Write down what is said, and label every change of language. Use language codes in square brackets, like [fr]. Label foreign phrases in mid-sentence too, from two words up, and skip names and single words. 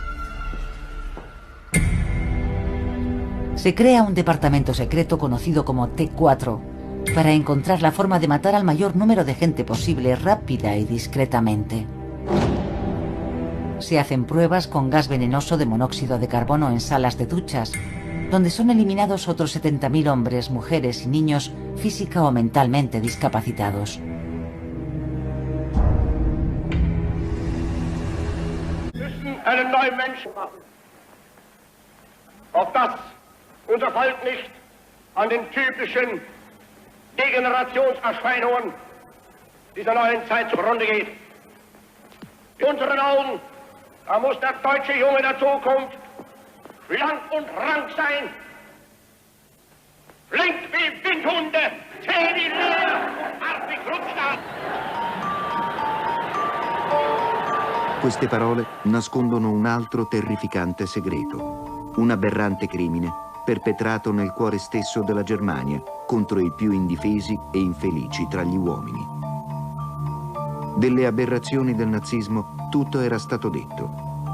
[es] Se crea un departamento secreto conocido como T4 para encontrar la forma de matar al mayor número de gente posible rápida y discretamente. Se hacen pruebas con gas venenoso de monóxido de carbono en salas de duchas, donde son eliminados otros 70.000 hombres, mujeres y niños física o mentalmente discapacitados. [de] Einen neuen Menschen machen, auf das unser Volk nicht an den typischen Degenerationserscheinungen dieser neuen Zeit zugrunde geht. In unseren Augen, da muss der deutsche Junge der Zukunft schlank und rank sein, flink wie Windhunde, zäh wie Löhr und hart wie Kruzstahl. [it] Queste parole nascondono un altro terrificante segreto, un aberrante crimine perpetrato nel cuore stesso della Germania contro i più indifesi e infelici tra gli uomini. Delle aberrazioni del nazismo tutto era stato detto.